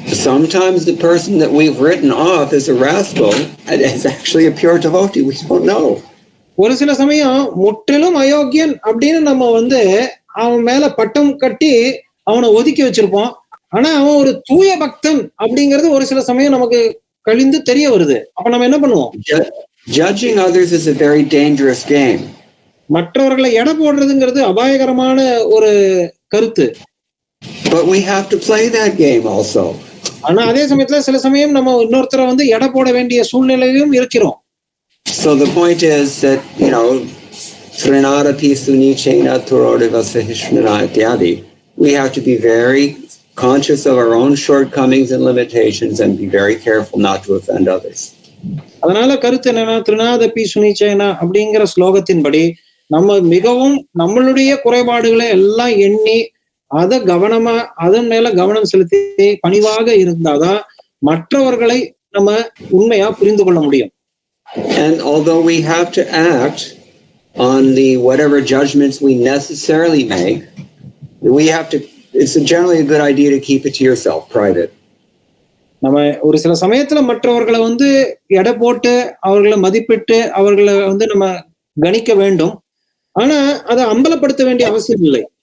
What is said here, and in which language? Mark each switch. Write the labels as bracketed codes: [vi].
[en] Sometimes the person that we've written off as a rascal is actually a pure devotee. We don't know. [ta] ஒரு சில சமயம் முற்றிலும் அயோக்கியன் அப்படின்னு நம்ம வந்து அவன் மேல பட்டம் கட்டி அவனை ஒதுக்கி வச்சிருப்போம். ஆனா அவன் ஒரு தூய பக்தன் அப்படிங்கிறது ஒரு சில சமயம் நமக்கு கழிந்து தெரிய வருது. அப்ப நம்ம என்ன பண்ணுவோம்? [en] Judging others is a very dangerous game. [ta] மற்றவர்களை எடை போடுறதுங்கிறது அபாயகரமான ஒரு கருத்து. [en] But we have to play that game also. [ta] ஆனா அதே சமயத்துல சில சமயம் நம்ம இன்னொருத்தரை வந்து எடை போட வேண்டிய சூழ்நிலையிலும் இருக்கிறோம். [en] So the point is that, you know, [sa] Srinada Pisuni Chena Turodeva Sahishnana Ityadi, [en] we have to be very conscious of our own shortcomings and limitations and be very careful not to offend others. [ta] அதனால கருத்து என்னன்னா, திருநாதபி சுனிச்சேனா அப்படிங்கிற ஸ்லோகத்தின்படி நம்ம மிகவும் நம்மளுடைய குறைபாடுகளை எல்லாம் எண்ணி அதை கவனமா அதன் மேல கவனம் செலுத்தி பணிவாக இருந்தாதான் மற்றவர்களை நம்ம உண்மையா புரிந்து கொள்ள முடியும். [en] And although we have to act on the whatever judgments we necessarily make, we have to, it's generally a good idea to keep it to yourself, private. [ta] நம்ம ஒரு சில சமயத்துல மற்றவர்களை வந்து எடை போட்டு அவர்களை மதிப்பிட்டு அவர்களை வந்து நம்ம கணிக்க வேண்டும். ஆனா அதை அம்பலப்படுத்த வேண்டிய அவசியம் இல்லை.